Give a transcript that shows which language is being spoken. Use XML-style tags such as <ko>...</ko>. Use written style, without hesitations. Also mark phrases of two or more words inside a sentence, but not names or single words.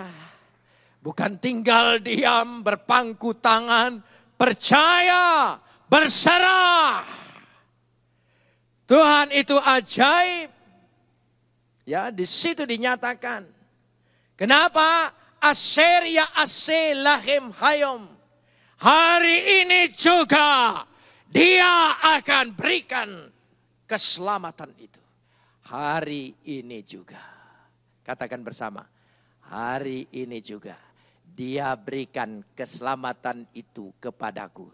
<id>Bukan tinggal diam, berpangku tangan, percaya, berserah. Tuhan itu ajaib. Ya, di situ dinyatakan. Kenapa?</id> <he>Asher ya ase lahem hayom.</he> <id>Hari ini juga dia akan berikan keselamatan itu. Hari ini juga. Katakan bersama. Hari ini juga. Dia berikan keselamatan itu kepadaku.</id>